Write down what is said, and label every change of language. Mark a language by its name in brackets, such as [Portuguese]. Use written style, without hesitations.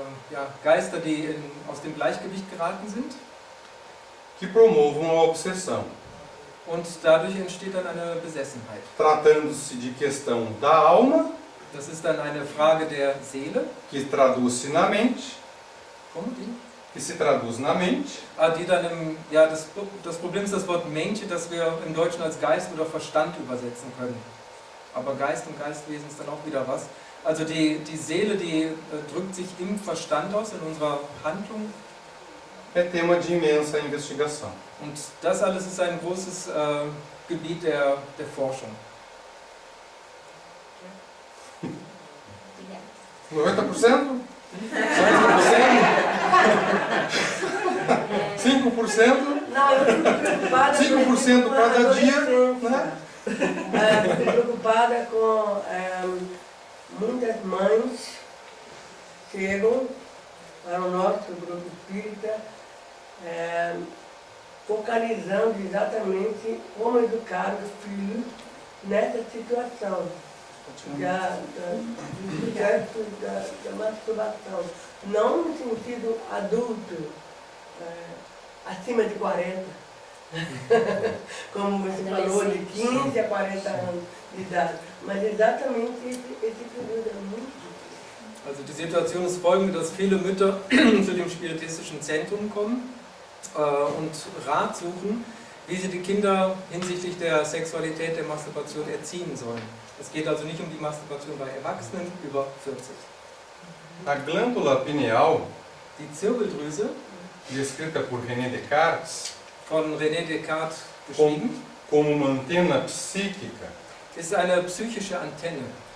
[German] ja, Geister, die aus dem Gleichgewicht geraten sind. [Portuguese] que promovam a obsessão. [German] Und dadurch entsteht dann eine Besessenheit. [Portuguese] Tratando-se de questão da alma, [German] Das ist dann eine Frage der Seele. [Portuguese] que traduz-se na mente, Como [German] die? [Portuguese] que se traduz na mente, [German] Die dann das Problem ist das Wort Mensch, das wir im Deutschen als Geist oder Verstand übersetzen können. Aber Geist und Geistwesen ist dann auch wieder was. Also die Seele, die drückt sich im Verstand aus, in unserer Handlung. [Portuguese] é tema de imensa investigação. [German] Und das alles ist ein großes Gebiet der Forschung. [Portuguese] Obrigada. 90%? 5%? Não, eu fico preocupada 5% com a cada dia, adolescência. né? Fico preocupada com muitas mães chegam para o nosso grupo espírita focalizando exatamente como educar os filhos nessa situação do sexo, da masturbação. Não no sentido adulto, acima de 40, como você falou, de 15 a 40 anos de idade, mas exatamente esse período é muito difícil. [German] Also die Situation ist folgende, dass viele Mütter zu dem spiritistischen Zentrum kommen und Rat suchen, wie sie die Kinder hinsichtlich der Sexualität, der Masturbation erziehen sollen. Es geht also nicht um die Masturbation bei Erwachsenen über 40. [Portuguese] A glândula pineal, [German] Die Zirbeldrüse, [Portuguese] descrita por René Descartes [German] von René Descartes beschrieben, [Portuguese] como uma antena psíquica [German] ist eine psychische Antenne,